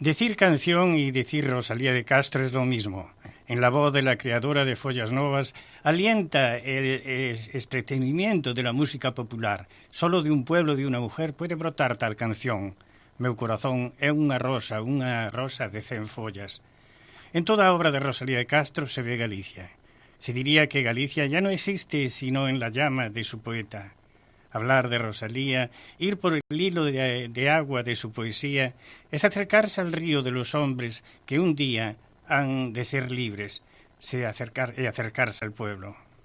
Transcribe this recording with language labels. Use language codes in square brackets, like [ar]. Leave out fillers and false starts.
[es] Decir canción y decir Rosalía de Castro es lo mismo. En la voz de la creadora de Follas Novas alienta el entretenimiento de la música popular. Solo de un pueblo, de una mujer, puede brotar tal canción. [gl] Meu corazón é unha rosa de 100 follas. En toda a obra de Rosalía de Castro se ve Galicia. [es] Se diría que Galicia ya no existe sino en la llama de su poeta. Hablar de Rosalía, ir por el hilo de agua de su poesía, es acercarse al río de los hombres que un día han de ser libres, acercarse al pueblo.